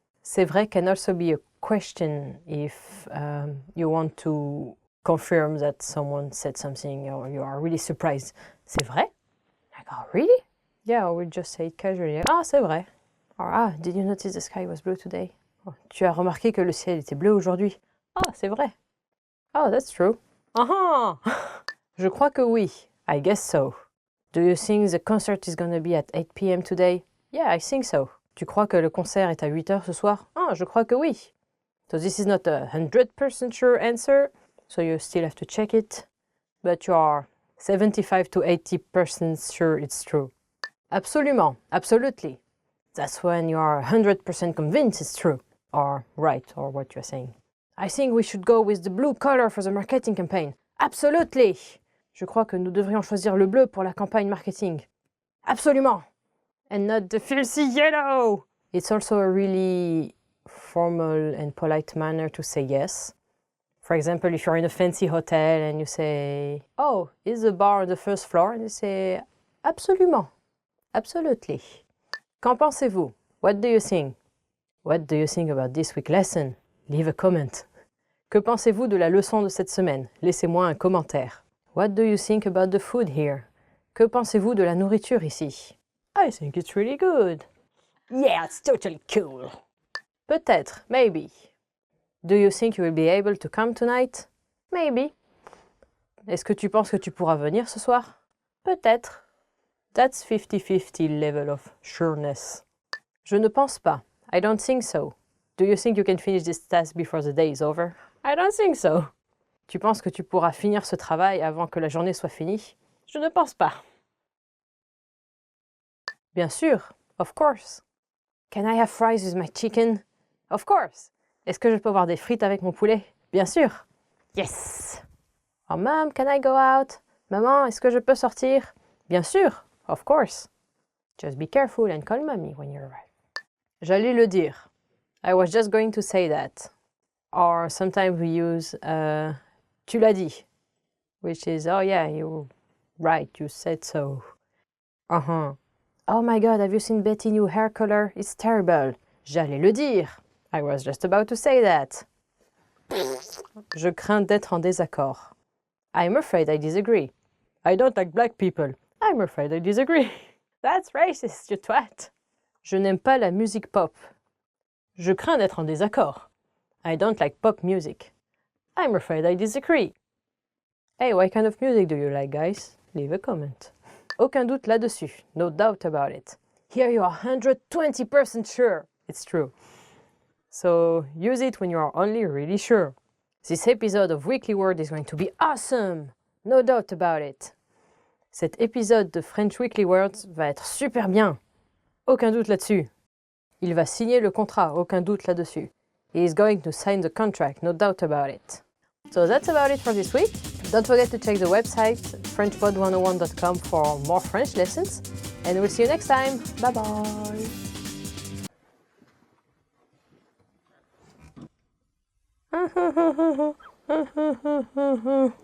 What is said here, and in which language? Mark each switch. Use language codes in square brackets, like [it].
[en] C'est vrai can also be a question if you want to confirm that someone said something or you are really surprised. [fr] C'est vrai? [en] Like, oh, really? Yeah, or we just say it casually. [fr] Ah, c'est vrai. [en] Or, ah, did you notice the sky was blue today? [fr] Oh, tu as remarqué que le ciel était bleu aujourd'hui? Ah, c'est vrai. [en] Oh, that's true. [fr] Ah Je crois que oui. [en] I guess so. Do you think the concert is gonna be at 8 p.m. today? Yeah, I think so. [fr] Tu crois que le concert est à 8 heures ce soir? Ah, je crois que oui. [en] So this is not a 100% sure answer, so you still have to check it, but you are 75 to 80% sure it's true. Absolument, absolutely. That's when you are 100% convinced it's true, or right, or what you're saying. I think we should go with the blue color for the marketing campaign. Absolutely! [fr] Je crois que nous devrions choisir le bleu pour la campagne marketing. [en] Absolument! And not the filthy yellow! It's also a really formal and polite manner to say yes. For example, if you're in a fancy hotel and you say, oh, is the bar on the first floor? And you say, absolument, absolutely. [fr] Qu'en pensez-vous? [en] What do you think? What do you think about this week's lesson? Leave a comment. [fr] Que pensez-vous de la leçon de cette semaine? Laissez-moi un commentaire. [en] What do you think about the food here? [fr] Que pensez-vous de la nourriture ici? [en] I think it's really good. Yeah, it's totally cool. [fr] Peut-être, maybe. [en] Do you think you will be able to come tonight? Maybe. [fr] Est-ce que tu penses que tu pourras venir ce soir? Peut-être. [en] That's 50-50 level of sureness. [fr] Je ne pense pas. [en] I don't think so. Do you think you can finish this task before the day is over? I don't think so. [fr] Tu penses que tu pourras finir ce travail avant que la journée soit finie? Je ne pense pas. Bien sûr. [en] Of course. Can I have fries with my chicken? Of course. [fr] Est-ce que je peux avoir des frites avec mon poulet? Bien sûr. Yes. [en] Oh, Mom, can I go out? [fr] Maman, est-ce que je peux sortir? Bien sûr. [en] Of course. Just be careful and call mommy when you arrive. [fr] J'allais le dire. [en] I was just going to say that. Or sometimes we use [fr] tu l'as dit, [en] which is, oh yeah, you're right, you said so. Uh-huh. Oh my God, have you seen Betty's new hair color? It's terrible. [fr] J'allais le dire. [en] I was just about to say that. [fr] Je crains d'être en désaccord. [en] I'm afraid I disagree. I don't like black people. I'm afraid I disagree. That's racist, you twat. [fr] Je n'aime pas la musique pop. Je crains d'être en désaccord. [en] I don't like pop music. I'm afraid I disagree. Hey, what kind of music do you like, guys? Leave a comment. [fr] Aucun doute là-dessus. [en] No doubt about it. Here you are 120% sure. It's true. So use it when you are only really sure. This episode of Weekly Word is going to be awesome. No doubt about it. [fr] Cet épisode de French Weekly Words va être super bien. Aucun doute là-dessus. Il va signer le contrat. Aucun doute là-dessus. [en] He is going to sign the contract. No doubt about it. So that's about it for this week. Don't forget to check the website frenchpod101.com for more French lessons. And we'll see you next time.